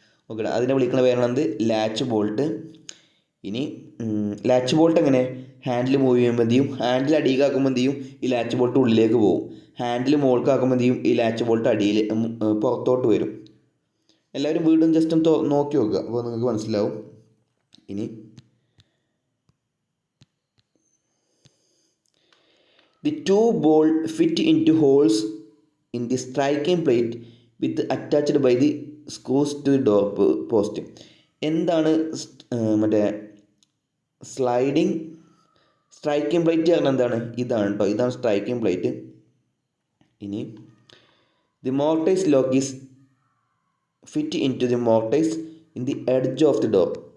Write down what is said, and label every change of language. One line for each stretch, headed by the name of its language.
Malayalam: Okay, അതിനെ വിളിക്കുന്ന പേരാണെന്ത്? Latch bolt. ഇനി ലാച്ച് ബോൾട്ട് എങ്ങനെ? ഹാൻഡിൽ മൂവ് ചെയ്യുമ്പോൾ എന്ത് ചെയ്യും, ഹാൻഡിൽ അടിയിലാക്കുമ്പോൾ എന്ത് ചെയ്യും, ഈ ലാച്ച് ബോൾട്ട് ഉള്ളിലേക്ക് പോകും. ഹാൻഡിൽ മുകൾക്കാക്കുമ്പോൾ എന്ത് ചെയ്യും, ഈ ലാച്ച് ബോൾട്ട് അടിയിൽ പുറത്തോട്ട് വരും. എല്ലാവരും വീണ്ടും ജസ്റ്റ് ഒന്ന് നോക്കി നോക്കുക, അപ്പോൾ നിങ്ങൾക്ക് മനസ്സിലാവും.
English: ഇനി the two bolt fit into holes in the striking plate with attached by the screws to the door post.
Malayalam: എന്താണ് മറ്റേ സ്ട്രൈക്കിംഗ് പ്ലേറ്റ് പറഞ്ഞാൽ എന്താണ്? ഇതാണ് കേട്ടോ, ഇതാണ് സ്ട്രൈക്കിംഗ് പ്ലേറ്റ്.
English: ഇനി the mortise lock is fit into the mortise in the edge of the door.